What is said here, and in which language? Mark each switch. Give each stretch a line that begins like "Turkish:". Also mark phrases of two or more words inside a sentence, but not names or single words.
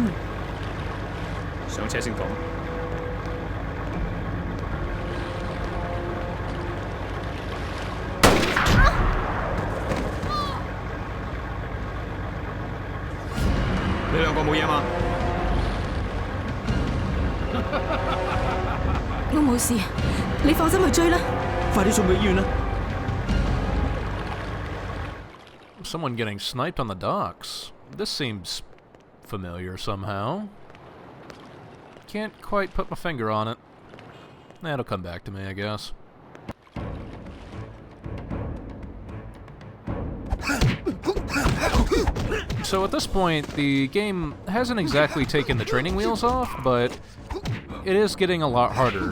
Cantonese: 上車先講。你兩個冇嘢嘛？我冇事，你放心去追啦。快啲送去醫院啦！
English: Someone getting sniped on the docks. This seems familiar somehow. Can't quite put my finger on it. That'll come back to me, I guess. So at this point, the game hasn't exactly taken the training wheels off, but it is getting a lot harder.